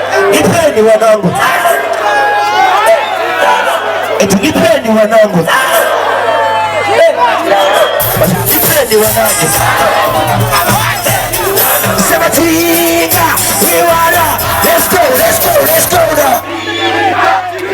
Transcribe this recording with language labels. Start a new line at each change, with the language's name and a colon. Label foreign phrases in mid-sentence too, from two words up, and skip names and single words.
Swahili: Nipeni wanangu. Eti nipeni wanangu. Nipeni wanangu. Sema tinga,
English: we wanna. Let's go, let's go, let's go now.